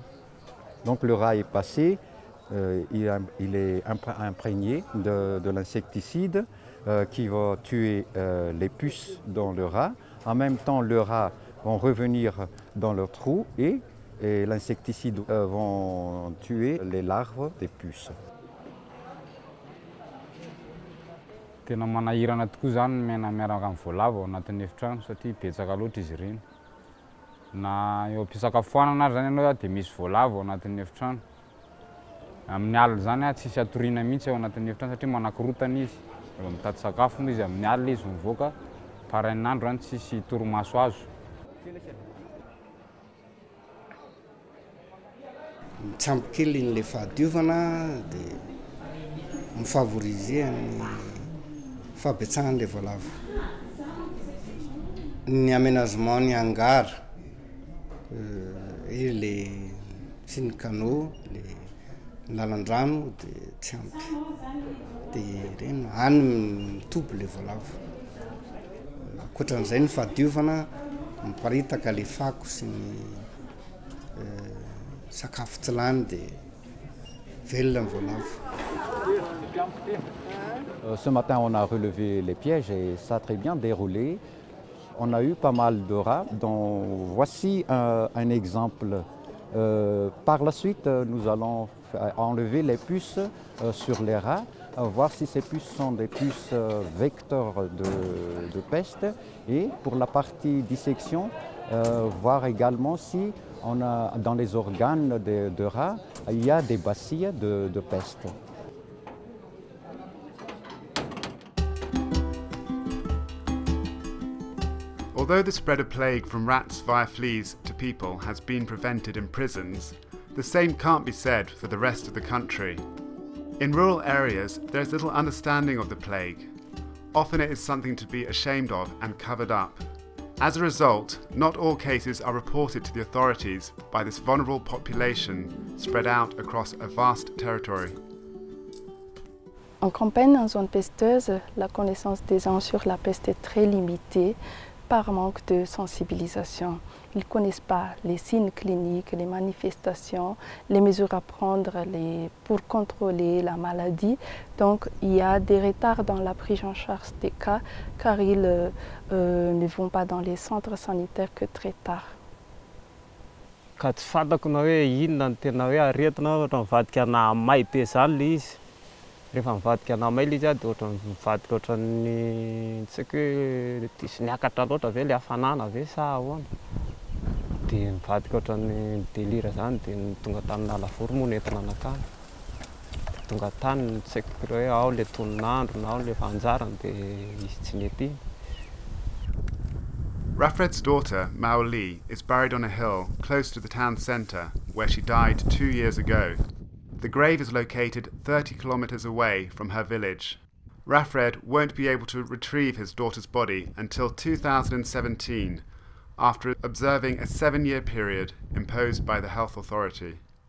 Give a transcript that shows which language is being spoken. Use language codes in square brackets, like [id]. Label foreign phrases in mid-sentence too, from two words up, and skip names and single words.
[fr] Donc le rat est passé, il est imprégné de l'insecticide qui va tuer les puces dans le rat. En même temps, le rat va revenir dans leur trou et l'insecticide va tuer les larves des puces. [mg] Tena manahirana tokoa zany mena miaraka amin'ny voalavo ao anatin'ny efitrano satria betsaka loatra izy ireny. Na eo am-pisakafoanana ary zany ianao dia misy voalavo ao anatin'ny efitrano. Amin'ny alina zany tsisy atoriana mihitsy ao anatin'ny efitrano satria manakorotana izy. Rehefa mitady sakafo moa izy amin'ny alina izy mivoaka, parain'andro zany tsisy torimaso azo. Mitsampy kely le fahadiovana dia mifavoriser ny fahabetsahany le voalavo. Ny aménagement ny hangar [fr] et les [mg] sy ny canaux, le lalan-drano dia tsy ampy. Dia reny any mitoby le voalavo. Ankoatran'izay ny fahadiovana miparitaka le fako sy ny sakafo tsy lany dia velona ny voalavo. [fr] Ce matin, on a relevé les pièges et ça a très bien déroulé. on a eu pas mal de rats, dont voici un exemple. Par la suite, nous allons enlever les puces sur les rats, voir si ces puces sont des puces vecteurs de peste. Et pour la partie dissection, voir également si on a, dans les organes de rats, il y a des bacilles de peste. [en] Although the spread of plague from rats via fleas to people has been prevented in prisons, the same can't be said for the rest of the country. In rural areas, there is little understanding of the plague. Often it is something to be ashamed of and covered up. As a result, not all cases are reported to the authorities by this vulnerable population spread out across a vast territory. [fr] En campagne, en zone pesteuse, la connaissance des gens sur la peste est très limitée par manque de sensibilisation. Ils ne connaissent pas les signes cliniques, les manifestations, les mesures à prendre pour contrôler la maladie. Donc il y a des retards dans la prise en charge des cas car ils ne vont pas dans les centres sanitaires que très tard. [mg] Ka tsy fantako na hoe inona no tena hoe aretina ohatra mivadika anamay be zany le izy. Rehefa mivadika anamay le izy dia ohatra mivadika ohatran'ny tsy haiko hoe diso niakatra loatra ve le hafanana ve sa ahoana. Dia mivadika ohatran'ny délire zany dia tonga tamin'ny lavoro moa nentina anakany. Tonga tany tsy haiko hoe ao le toninandro na ao le fanjarany dia izy tsy nety. [en] Rafred's daughter, Mao Li, is buried on a hill close to the town centre where she died 2 years ago. The grave is located 30 kilometres away from her village. Rafred won't be able to retrieve his daughter's body until 2017, after observing a 7-year period imposed by the health authority.